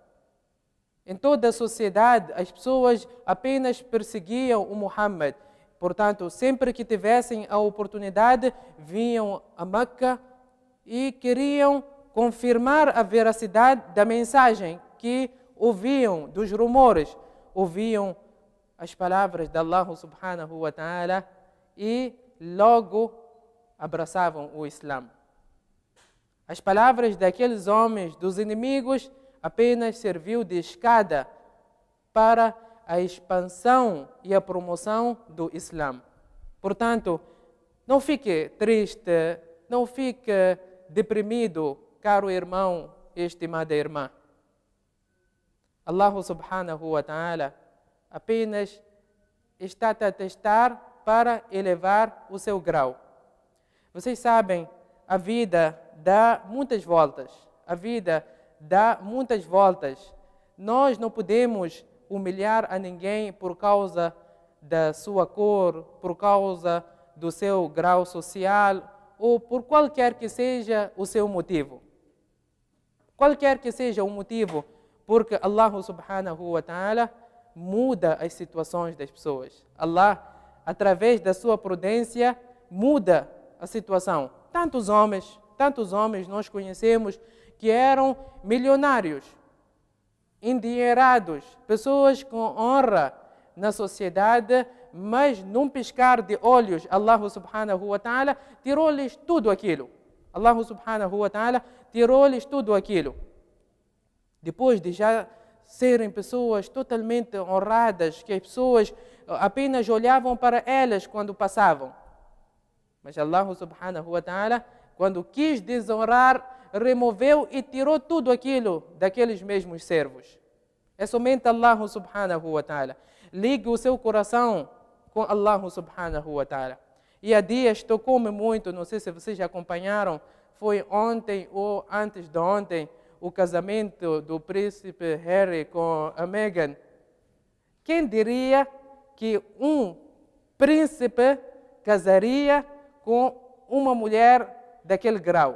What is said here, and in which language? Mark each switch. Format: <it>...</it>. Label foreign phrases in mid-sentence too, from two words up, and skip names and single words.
<pt>Em toda a sociedade, as pessoas apenas perseguiam o Muhammad. Portanto, sempre que tivessem a oportunidade, vinham a Meca e queriam confirmar a veracidade da mensagem que ouviam, dos rumores. Ouviam as palavras de Allah</pt> <ar>سبحانه وتعالى</ar> <pt>e logo abraçavam o Islã. As palavras daqueles homens, dos inimigos, apenas serviu de escada para a expansão e a promoção do Islã. Portanto, não fique triste, não fique deprimido, caro irmão e estimada irmã. Allah</pt> <ar>سبحانه وتعالى</ar> <pt>apenas está a testar para elevar o seu grau. Vocês sabem, a vida dá muitas voltas. A vida dá muitas voltas. Nós não podemos humilhar a ninguém por causa da sua cor, por causa do seu grau social ou por qualquer que seja o seu motivo. Qualquer que seja o motivo, porque Allah</pt> <ar>سبحانه وتعالى</ar> <pt>muda as situações das pessoas. Allah, através da sua prudência, muda a situação. Tantos homens nós conhecemos que eram milionários, endinheirados, pessoas com honra na sociedade, mas num piscar de olhos, Allah</pt> <ar>سبحانه وتعالى</ar> <pt>tirou-lhes tudo aquilo. Allah</pt> <ar>سبحانه وتعالى</ar> <pt>tirou-lhes tudo aquilo. Depois de já serem pessoas totalmente honradas, que as pessoas apenas olhavam para elas quando passavam. Mas Allah</pt> <ar>سبحانه وتعالى,</ar> <pt>quando quis desonrar removeu e tirou tudo aquilo daqueles mesmos servos. É somente Allah</pt> <ar>سبحانه وتعالى.</ar> <pt>Ligue o seu coração com Allah</pt> <ar>سبحانه وتعالى.</ar> <pt>E há dias tocou-me muito, não sei se vocês já acompanharam, foi ontem ou antes de ontem, o casamento do príncipe Harry com a Meghan. Quem diria que um príncipe casaria com uma mulher daquele grau?</pt>